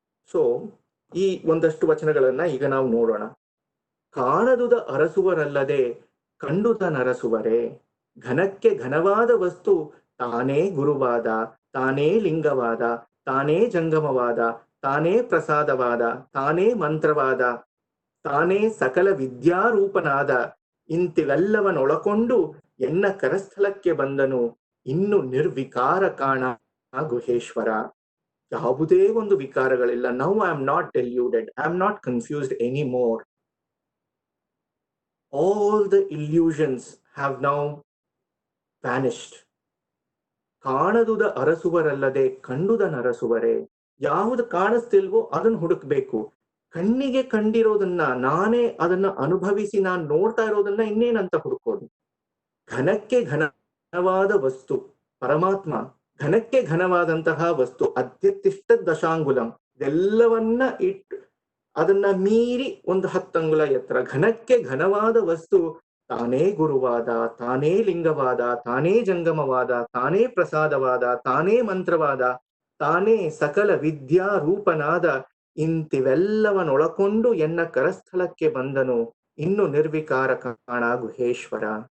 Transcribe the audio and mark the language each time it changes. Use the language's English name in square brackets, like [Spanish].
[Kannada] So ಈ ಒಂದಷ್ಟು ವಚನಗಳನ್ನ ಈಗ ನಾವು ನೋಡೋಣ. ಕಾಣದುದ ಅರಸುವರಲ್ಲದೆ ಕಂಡುದ ನರಸುವರೇ, ಘನಕ್ಕೆ ಘನವಾದ ವಸ್ತು ತಾನೇ ಗುರುವಾದ, ತಾನೇ ಲಿಂಗವಾದ, ತಾನೇ ಜಂಗಮವಾದ, ತಾನೇ ಪ್ರಸಾದವಾದ, ತಾನೇ ಮಂತ್ರವಾದ, ತಾನೇ ಸಕಲ ವಿದ್ಯಾರೂಪನಾದ ಇಂತಿವೆಲ್ಲವನ್ನೊಳಕೊಂಡು ಎನ್ನ ಕರಸ್ಥಲಕ್ಕೆ ಬಂದನು ಇನ್ನು ನಿರ್ವಿಕಾರ ಕಾಣ ಗುಹೇಶ್ವರ. ಯಾವುದೇ ಒಂದು ವಿಕಾರಗಳಿಲ್ಲ. [English] Now I am not deluded, I am not confused any more. All the illusions have now vanished. [Kannada] ಕಾಣದುದ ಅರಸುವರಲ್ಲದೆ ಕಂಡುದ ನರಸುವರೇ. ಯಾವುದು ಕಾಣಿಸ್ತಿಲ್ವೋ ಅದನ್ನು ಹುಡುಕ್ಬೇಕು. ಕಣ್ಣಿಗೆ ಕಂಡಿರೋದನ್ನ, ನಾನೇ ಅದನ್ನ ಅನುಭವಿಸಿ ನಾನು ನೋಡ್ತಾ ಇರೋದನ್ನ ಇನ್ನೇನಂತ ಹುಡುಕೋದು? ಘನಕ್ಕೆ ಘನವಾದ ವಸ್ತು ಪರಮಾತ್ಮ, ಘನಕ್ಕೆ ಘನವಾದಂತಹ ವಸ್ತು ಅದ್ಯತಿಷ್ಠ ದಶಾಂಗುಲಂ, ಇದೆಲ್ಲವನ್ನ ಇಟ್ಟು ಅದನ್ನ ಮೀರಿ ಒಂದು 10 ಅಂಗುಲ ಎತ್ತರ, ಘನಕ್ಕೆ ಘನವಾದ ವಸ್ತು ತಾನೇ ಗುರುವಾದ, ತಾನೇ ಲಿಂಗವಾದ, ತಾನೇ ಜಂಗಮವಾದ, ತಾನೇ ಪ್ರಸಾದವಾದ, ತಾನೇ ಮಂತ್ರವಾದ, ತಾನೇ ಸಕಲ ವಿದ್ಯಾ ರೂಪನಾದ ಇಂತಿವೆಲ್ಲವನ್ನೊಳಕೊಂಡು ಎನ್ನ ಕರಸ್ಥಲಕ್ಕೆ ಬಂದನು ಇನ್ನು ನಿರ್ವಿಕಾರ ಕಾಣ ಗುಹೇಶ್ವರ.